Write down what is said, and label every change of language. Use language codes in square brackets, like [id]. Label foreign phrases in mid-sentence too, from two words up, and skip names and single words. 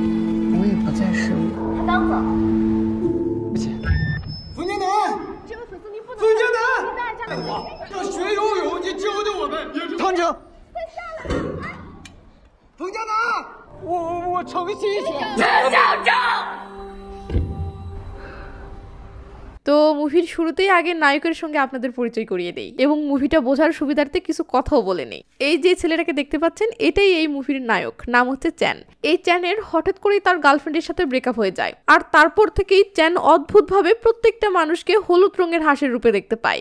[zh] 我也不再是我。当走。不行。冯江南，这位粉丝您不能。冯江南，要学游泳，你教教我们。唐姐。冯江南，我诚心学。陈小张。 [bn] তো মুভির শুরুতেই আগে নায়কের সঙ্গে আপনাদের পরিচয় করিয়ে দেই এবং মুভিটা বোঝার সুবিধার্থে কিছু কথাও বলে নেই। এই যে ছেলেটাকে দেখতে পাচ্ছেন এটাই এই মুভির নায়ক, নাম হচ্ছে চ্যান। এই চ্যানের হঠাৎ করেই তার গার্লফ্রেন্ডের সাথে ব্রেকআপ হয়ে যায়, আর তারপর থেকেই চ্যান অদ্ভুতভাবে প্রত্যেকটা মানুষকে হলুদ রঙের হাঁসের রূপে দেখতে পায়।